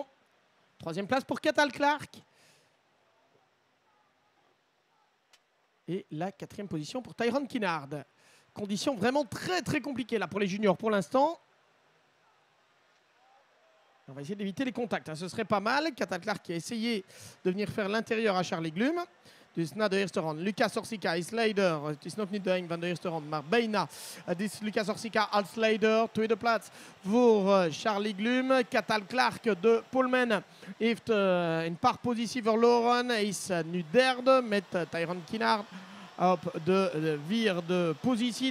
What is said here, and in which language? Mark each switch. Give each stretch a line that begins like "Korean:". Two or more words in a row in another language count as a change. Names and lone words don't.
French: Troisième place pour Cathal Clark. Et la quatrième position pour Tyrone Kinard. Conditions vraiment très très compliquées là pour les juniors pour l'instant. On va essayer d'éviter les contacts, ce serait pas mal. Cathal Clark qui a essayé de venir faire l'intérieur à Charlie Glum.
Dutch: Dus na de eerste ronde, Lucas Orsica is leider. Het is nog niet de een van de eerste ronde, maar bijna. Het is Lucas Orsica als leider. Tweede plaats voor Charlie Glum. Cathal Clark, de poleman, heeft een paar posities verloren. Hij is nu derde met Tyrone Kinard op de vierde positie.